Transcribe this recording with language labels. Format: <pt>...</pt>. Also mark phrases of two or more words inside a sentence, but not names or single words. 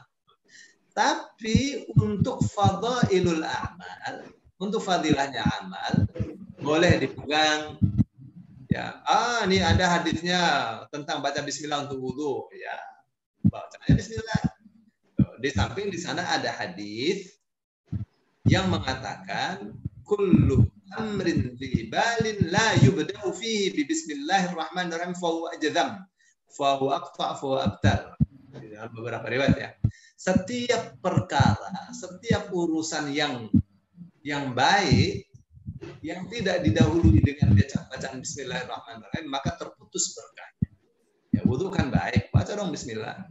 <id>Tapi untuk</id> <ar>فضائل الأعمال,</ar> <id>untuk fadilahnya amal, boleh dipegang. Ya, ini ada hadisnya tentang baca bismillah untuk wudu. Ya, bacanya bismillah. Di samping di sana ada hadis yang mengatakan</id> <ar>كل أمر ذي بال لا يبدأ فيه ببسم الله الرحمن الرحيم فهو أجذم فهو أقطع فهو أبتر.</ar> <id>Dalam beberapa riwayat ya. Setiap perkara, setiap urusan yang baik yang tidak didahului dengan bacaan bismillahirrahmanirrahim maka terputus berkahnya. Ya, wudu kan baik, baca dong bismillah.</id>